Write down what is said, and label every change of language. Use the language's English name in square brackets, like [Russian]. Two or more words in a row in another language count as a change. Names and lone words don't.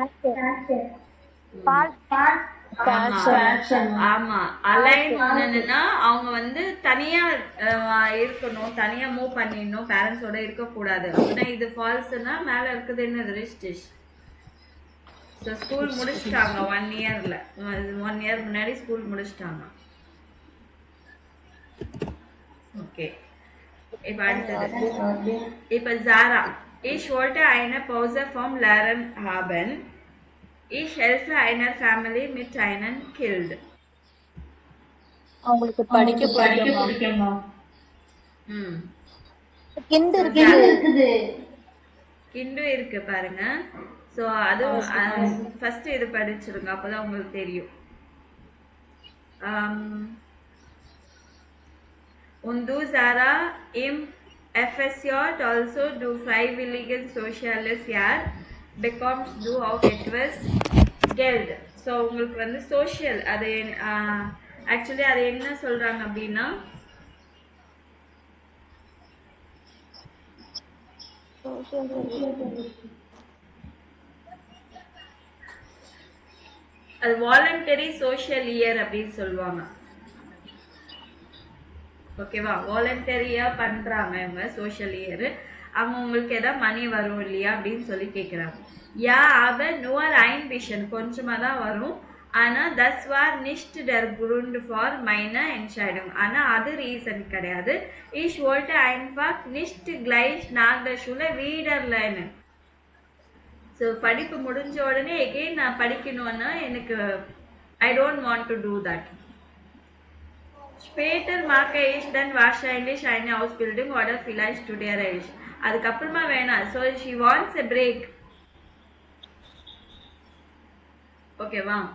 [Tamil] ஆமா, [German] allein wohnen [Tamil] அவங்க வந்து தனியா இருக்கணும், தனியா மூவ் பண்ணிடணும், பேரண்ட்ஸோட இருக்க கூடாது. அப்படின்னா இது ஃபால்ஸ்னா மேல இருக்குது என்னது, ரிஸ்டிஷ். ஸோ ஸ்கூல் முடிச்சிட்டாங்க 1 இயர்ல, 1 இயர் முன்னாடி ஸ்கூல் முடிச்சிட்டாங்க. ஓகே, இப்ப அடுத்தது. [German] இப்ப Zara, ich wollte eine Pause vom Lernen haben. Ich helfe einer Family mit einem Kind. [Tamil] அவங்களுக்கு படிக்க பிடிக்குமா? கிண்டு இருக்கு பாருங்க. சோ அது ஃபர்ஸ்ட் இது படிச்சிருங்க, அப்பதான் உங்களுக்கு தெரியும். [German] Und du, Sarah, im FSJ also du freiwilligen soziales Jahr bekommst du auch etwas Geld. [Tamil] So உங்களுக்கு வந்து social, அது ஆக்சுவலி அது என்ன சொல்றாங்க அப்படின்னா, அது [English] voluntary social year [Tamil] அப்படின்னு சொல்லுவாங்க. ஓகேவா, வாலண்டரியா பண்றாங்க இவங்க [English] social year. [Tamil] அவங்க உங்களுக்கு ஏதாவது மணி வரும் இல்லையா அப்படின்னு சொல்லி கேட்குறாங்க. [German] யா aber nur ein bisschen, [Tamil] கொஞ்சமா தான் வரும். [German] ஆனா das war nicht der Grund für meine Entscheidung, [Tamil] ஆனா அது ரீசன் கிடையாது. [German] Ich wollte einfach nicht gleich nach der Schule wieder lernen. [Tamil] ஸோ படிப்பு முடிஞ்ச உடனே எகெயின் நான் படிக்கணும்னா எனக்கு [English] I don't want to do that. [German] Später mache ich dann wahrscheinlich eine Ausbildung oder vielleicht studiere ich. [Tamil] அதுக்கப்புறமா வேணாம். [English] So she wants a break. [Tamil] ஓகேவா?